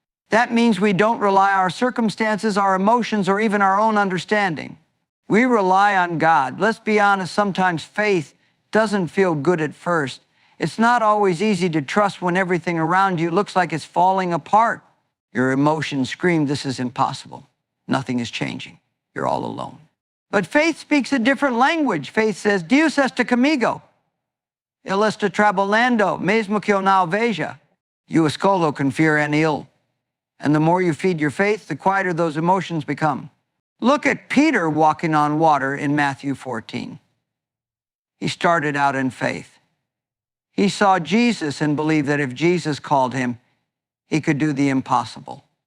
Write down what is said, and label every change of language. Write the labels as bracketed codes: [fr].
[en] That means we don't rely on our circumstances, our emotions, or even our own understanding. We rely on God. Let's be honest, sometimes faith doesn't feel good at first. It's not always easy to trust when everything around you looks like it's falling apart. Your emotions scream, this is impossible. Nothing is changing. You're all alone. But faith speaks a different language. Faith says, [pt] Deus está comigo. Ele está trabalhando, mesmo que eu não veja. Eu escolho confiar en ele. [en] And the more you feed your faith, the quieter those emotions become. Look at Peter walking on water in Matthew 14. He started out in faith. He saw Jesus and believed that if Jesus called him, he could do the impossible.